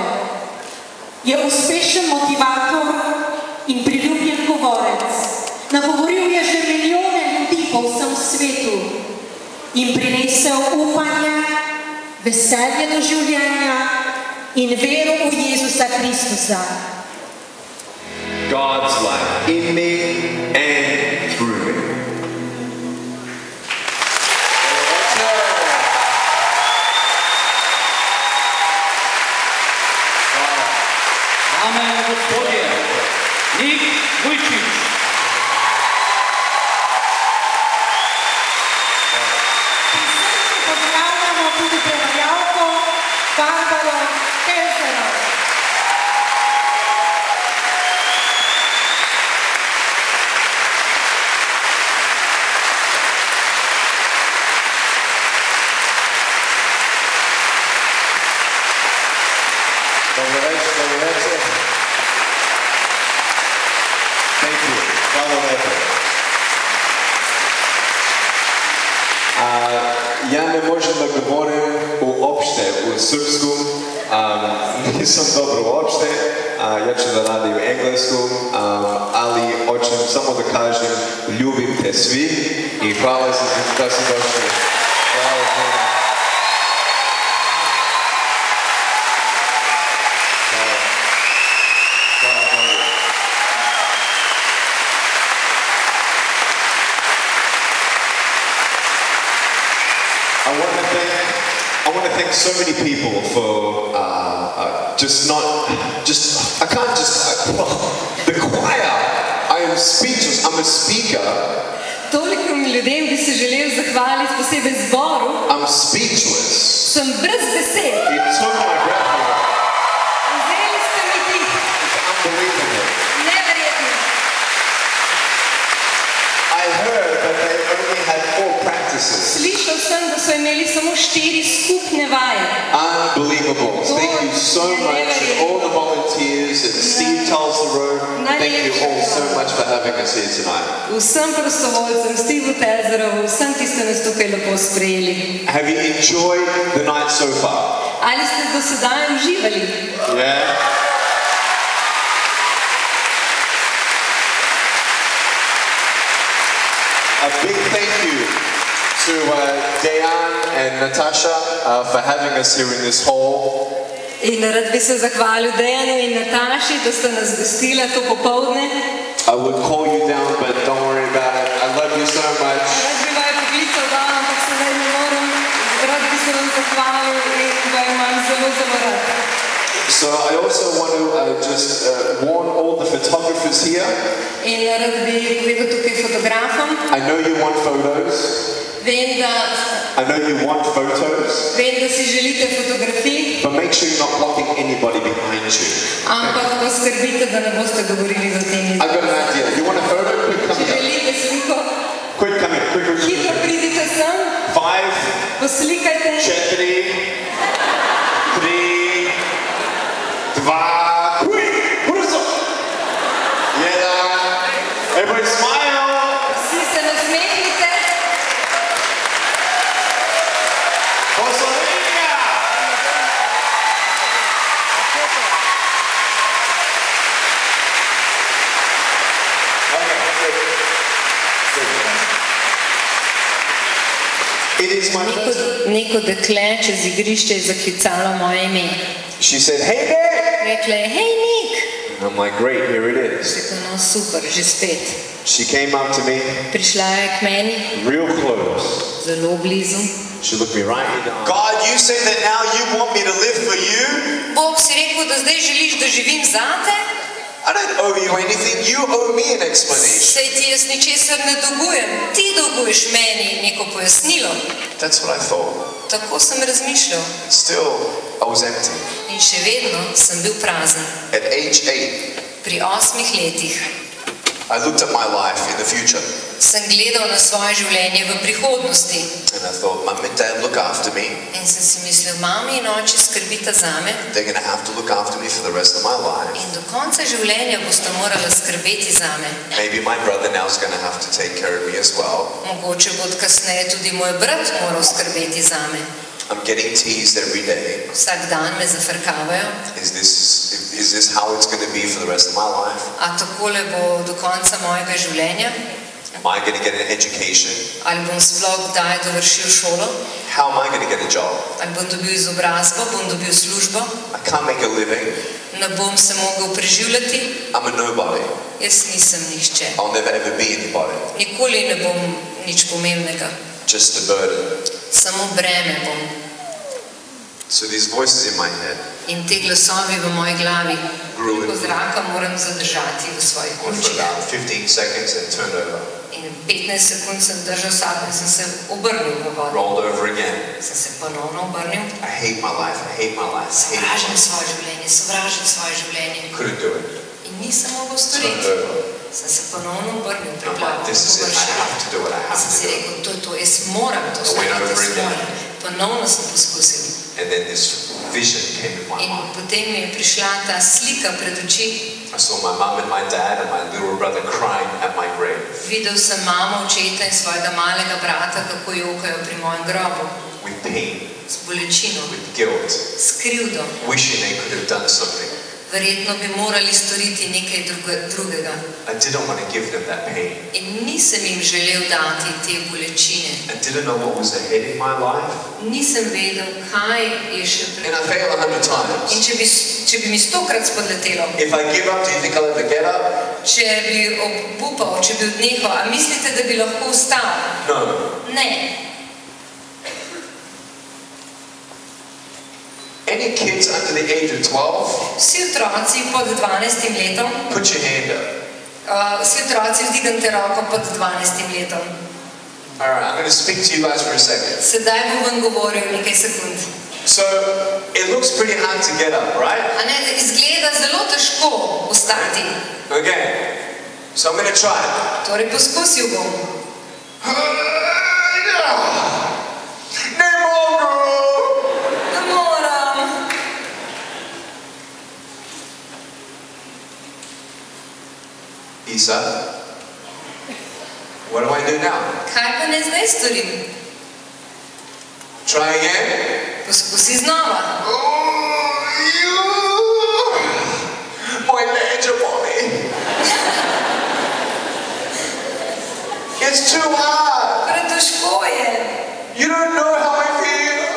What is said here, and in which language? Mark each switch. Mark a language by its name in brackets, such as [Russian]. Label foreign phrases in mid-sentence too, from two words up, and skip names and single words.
[Slovenian] Je uspešen motivator in priljubljen govorec. Nagovoril je že milijone ljudi po vsem svetu in prinesel upanje, veselje do življenja in vero v Jezusa Kristusa. [English] God's life in me and through me. [Slovenian] Dame in gospodje, Nik Vujčič. Pozdravljamo tudi prevajalko Barbaro Kelzerov. Dobro večer. [English] Thank you. [Slovenian] Hvala lepo. [Serbian] Ja ne možem da govorim uopšte u srpsku, nisam dobro uopšte, ja ću da radim u engleskom, ali hoćem samo da kažem ljubim te svi i hvala da ste došli. Hvala puno. [English] I want to thank so many people for the choir. I am speechless. I'm a speaker. [Slovenian] Tolikim ljudem bi se želel zahvaliti, posebej zboru. [English] I'm speechless. [Slovenian] Sem brez besed. [English] It took my breath away. [Slovenian] Vzeli ste mi dih. [English] It's unbelievable. [Slovenian] Neverjetno. [English] I heard that they only had 4 practices. [Slovenian] Slišal sem, da so imeli samo 4 skupne vaje. [English] Unbelievable. Thank you so much, and all the volunteers, and Steve tells the room. Thank you all so much for having us here tonight. [Slovenian] Vsem prostovoljcem, Stevu Tezerovu, vsem, ki ste nas tukaj lepo sprejeli. [English] Have you enjoyed the night so far? [Slovenian] Ali ste do sedaj uživali? [English] Yeah. A big thank you to Dejan and Natasha for having us here in this hall. [Slovenian] In rad bi se zahvalil Dejanu in Nataši, da sta nas gostila to popoldne. [English] I would call you down, but don't worry about it. I love you so much. [Slovenian] Rad bi vaju poklical dol, ampak sedaj ne morem. Rad bi se vam zahvalil in vaju imam zelo, zelo rad. [English] So I also want to just warn all the photographers here. [Slovenian] In rad bi povedal tukaj fotografom. [English] I know you want photos. [Slovenian] Vem, da si želite fotografij. [English] But make sure you're not blocking anybody behind you. [Slovenian] Ampak poskrbite, da ne boste govorili v tem jeziku. [English] I've got an idea. You want a photo? Quick, come [Slovenian] Če [English] here. [Slovenian] želite sliko, [English] Quick, come here. Quick. [Slovenian] hitro pridite sem, 5, poslikajte. [English] 4, 3, 2, quick! Brzo! Everybody smile! [Slovenian] Vsi se nasmehnite. Poslovenja! [English] It is my first. [Slovenian] Neko dekle čez igrišče je zaklicalo moje ime. [English] She said, "Hey there!" [Slovenian] Rekla je, hej Nik. [English] I'm like, "Great, here it is." [Slovenian] Rekel, no super, že spet. [English] She came up to me, [Slovenian] Prišla je k meni, [English] real close. [Slovenian] zelo blizu. [English] She looked me right in the eye. God, you say that now you want me to live for you? [Slovenian] Bog si rekel, da zdaj želiš, da živim zate? [English] I don't owe you anything. You owe me an explanation. [Slovenian] Sej ti jaz ničesar ne dolgujem. Ti dolguješ meni neko pojasnilo. [English] That's what I thought. [Slovenian] Tako sem razmišljal. [English] Still, I was empty. [Slovenian] In še vedno sem bil prazen. [English] At age 8, [Slovenian] Pri 8 letih [English] I looked at my life in the future [Slovenian] sem gledal na svoje življenje v prihodnosti. [English] and I thought, Mum and Dad look after me. [Slovenian] In sem si mislil, mami in oči skrbita zame. [English] They're going to have to look after me for the rest of my life. [Slovenian] In do konca življenja boste morali skrbeti zame. [English] Maybe my brother now is going to have to take care of me as well. [Slovenian] Mogoče bo kasneje tudi moj brat moral skrbeti zame. [English] I'm getting teased every day. [Slovenian] Vsak dan me zafrkavajo. [English] Is this how it's going to be for the rest of my life? [Slovenian] A takole bo do konca mojega življenja? [English] Am I going to get an education? [Slovenian] Ali bom sploh kdaj dovršil šolo? [English] How am I going to get a job? [Slovenian] Ali bom dobil izobrazbo, bom dobil službo? [English] I can't make a living. [Slovenian] Ne bom se mogel preživljati? [English] I'm a nobody. [Slovenian] Jaz nisem nihče. [English] I'll never ever be anybody. [Slovenian] Nikoli ne bom nič pomembnega. [English] Just a burden. [Slovenian] Samo breme bom. [English] So these voices in my head [Slovenian] In te glasovi v moji glavi, [English] grew [Slovenian] ko in zraka moram zadržati v svojih [English] for [Slovenian] končinah. [English] about 15 seconds and turned over, [Slovenian] In 15 sekund sem držal sabo in sem se obrnil v vodo. [English] rolled over again. [Slovenian] Sem se ponovno obrnil. [English] I hate my life. I hate my life. I hate my [Slovenian] Sovražim [English] life. [Slovenian] svoje življenje, sovražim svoje življenje. [English] Couldn't do it. [Slovenian] In nisem mogel [English] Turned [Slovenian] storiti. [English] over. [Slovenian] Sem se ponovno obrnil, [English] I'm [Slovenian] priplaval [English] like, this is it. I have to do it. I have [Slovenian] Sem [English] to [Slovenian] si [English] do it. [Slovenian] rekel, to je to, jaz moram to [English] went [Slovenian] storiti, [English] over [Slovenian] jaz [English] again. [Slovenian] moram. Ponovno sem poskusil. [English] And then this vision came in my [Slovenian] In [English] mind. [Slovenian] potem mi je prišla ta slika pred oči. [English] I saw my mum and my dad and my little brother crying at my grave [Slovenian] Videl sem mamo, očeta in svojega malega brata, kako jokajo pri mojem grobu. [English] with pain, [Slovenian] S bolečino, [English] with guilt, [Slovenian] s krivdo. [English] wishing they could have done something. [Slovenian] Verjetno bi morali storiti nekaj drugega. [English] I didn't want to give them that pain. [Slovenian] In nisem jim želel dati te bolečine. [English] I didn't know what was ahead in my life. [Slovenian] Nisem vedel, kaj je še [English] And [Slovenian] pred [English] I failed 100 times. [Slovenian] In če bi mi 100-krat spodletelo, [English] If I give up, do you think I'll ever get up? [Slovenian] če bi obupal, če bi odnehal, a mislite, da bi lahko vstal? [English] No. [Slovenian] Ne. [English] Any kids under the age of 12, [Slovenian] Vsi otroci pod 12 letom, [English] put your hand up. [Slovenian] vsi otroci vdignite roko pod 12 letom. [English] All right, I'm going to speak to you guys for a second. [Slovenian] Sedaj bom vam govoril nekaj sekund. [English] So, it looks pretty hard to get up, right? [Slovenian] A ne, izgleda zelo težko vstati. [English] Okay. So I'm going to try. [Slovenian] Torej poskusil bom. [Serbian] Ne mogu! [Slovenian] Ne moram. [English] Isa, What do I do now? [Slovenian] Kaj pa ne zdaj storim? [English] Try again. [Slovenian] Poskusi znova. [English] My legs are bombing. It's too hard. [Slovenian] Pretežko je. [English] You don't know how I feel.